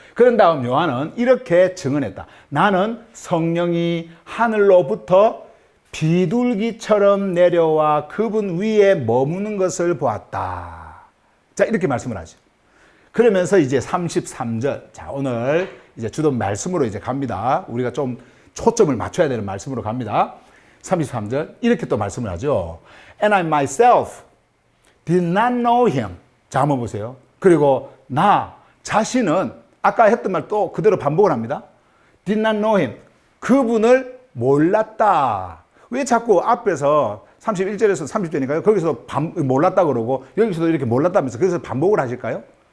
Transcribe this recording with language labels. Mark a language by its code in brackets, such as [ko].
[ko] 그런 다음 요한은 이렇게 증언했다. 나는 성령이 하늘로부터 비둘기처럼 내려와 그분 위에 머무는 것을 보았다. 자, 이렇게 말씀을 하죠. 그러면서 이제 33절. 자, 오늘 이제 주던 말씀으로 이제 갑니다. 우리가 좀 초점을 맞춰야 되는 말씀으로 갑니다. 33절. 이렇게 또 말씀을 하죠. [en] And I myself did not know him. [ko] 자, 한번 보세요. 그리고 나 자신은 아까 했던 말 또 그대로 반복을 합니다. [en] Did not know him. [ko] 그분을 몰랐다. 왜 자꾸 앞에서 31절에서 30절이니까요. 거기서 몰랐다 그러고 여기서도 이렇게 몰랐다면서 그래서 반복을 하실까요?